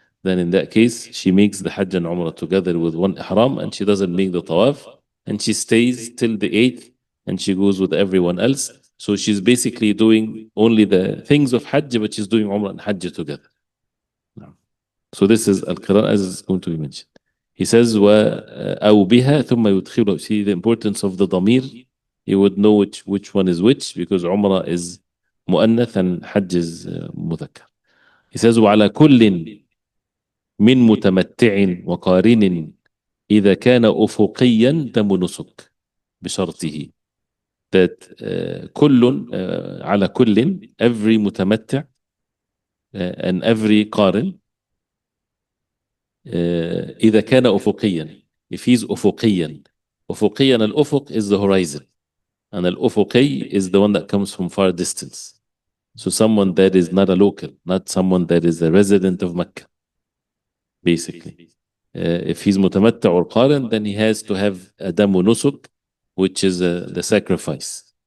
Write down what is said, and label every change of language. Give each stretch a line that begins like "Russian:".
English: Then in that case, she makes the Hajj and Umrah together with one ihram, and she doesn't make the tawaf, and she stays till the eighth, and she goes with everyone else. So she's basically doing only the things of Hajj, but she's doing Umrah and Hajj together. So this is al-Qiran as is going to be mentioned. He says,
Arabic: أو بها ثم يدخله.
English: See the importance of the ضمير. You would know which one is which, because Umrah is مؤنث and Hajj is مذكر. He says,
Arabic: وعلى كل من متمتع وقارن إذا كان أفقيا دم نسك بشرطه. That كل على كل, every متمتع and every قارن إذا كان أفقيا,
English: if he's
Arabic: أفقيا.
English: أفقيا, الأفق is the horizon, and الأفقي is the one that comes from far distance. So someone that is not a local, not someone that is a resident of Mecca, basically. If he's mutamatta or qaran, then he has to have a damu nusuk, which is the sacrifice.